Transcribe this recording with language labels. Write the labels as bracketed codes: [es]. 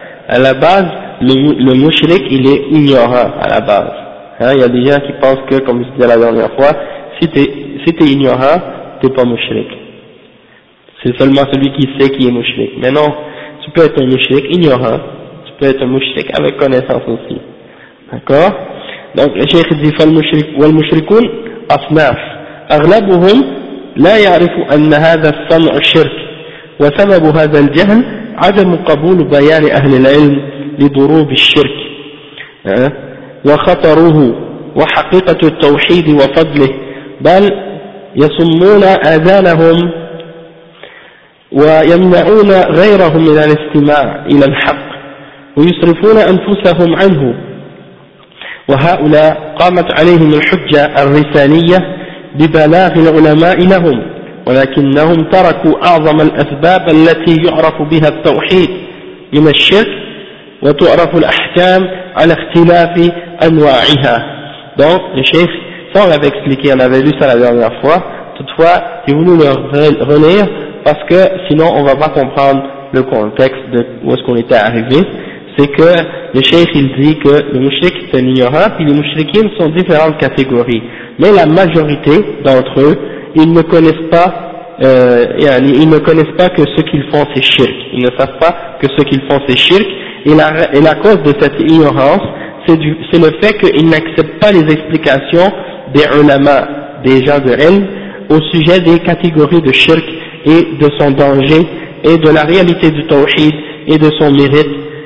[fr] À la base, le mushrik il est ignorant à la base. Hein? Il y a des gens qui pensent que, comme je disais la dernière fois, si t'es ignorant, t'es pas mushrik. C'est seulement celui qui sait qui est mushrik. Mais non, tu peux être un mushrik ignorant. Peut être un mushrik avec connaissance aussi. D'accord? Donc, le Cheikh dit, [ar] والمشركون أصناف أغلبهم لا يعرف أن هذا الصنع شرك وسبب هذا الجهل عدم قبول بيان أهل العلم لضروب الشرك وخطره وحقيقة التوحيد وفضله بل يصمون آذانهم ويمنعون غيرهم من الاستماع إلى الحق ويصرفون أنفسهم عنه وهؤلاء قامت عليهم الحجة الرسالية ببلاغ العلماء لهم ولكنهم تركوا أعظم الأسباب التي يعرف بها التوحيد من الشرك وتعرف الأحكام على اختلاف أنواعها. [fr] Donc le Cheikh, ça on avait expliqué, on avait lu ça la dernière fois, toutefois ils voulaient le relire parce que sinon on va pas comprendre le contexte de où est-ce qu'on était arrivé. C'est que le cheikh il dit que le mushrik c'est un ignorant, puis les mushrikines sont différentes catégories, mais la majorité d'entre eux ils ne connaissent pas que ce qu'ils font c'est shirk, ils ne savent pas que ce qu'ils font c'est shirk, et la cause de cette ignorance c'est le fait qu'ils n'acceptent pas les explications des ulama, des gens de ilm, au sujet des catégories de shirk et de son danger et de la réalité du tawhid et de son mérite.